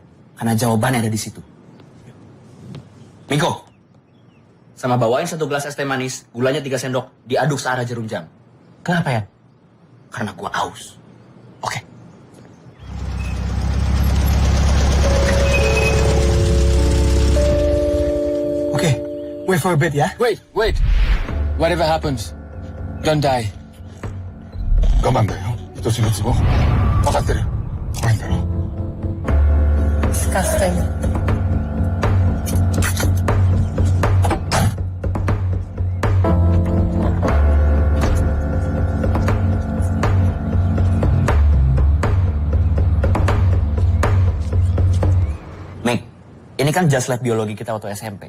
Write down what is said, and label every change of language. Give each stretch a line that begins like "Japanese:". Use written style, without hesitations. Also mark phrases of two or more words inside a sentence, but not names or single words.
Indonesian: Karena jawabannya ada di situ. Miko, sama bawain 1 gelas es teh manis, gulanya 3 sendok, diaduk searah jarum jam. Kenapa ya? Karena gua aus. Oke. Oke,
English: wait for a bit ya. Wait. Whatever happens, don't die.
Japanese: 我慢だよ。愛しのツボ。分かってる。怖いんだろ。
English: Disgusting.
Indonesian: Mik, ini kan just lab biologi kita waktu SMP.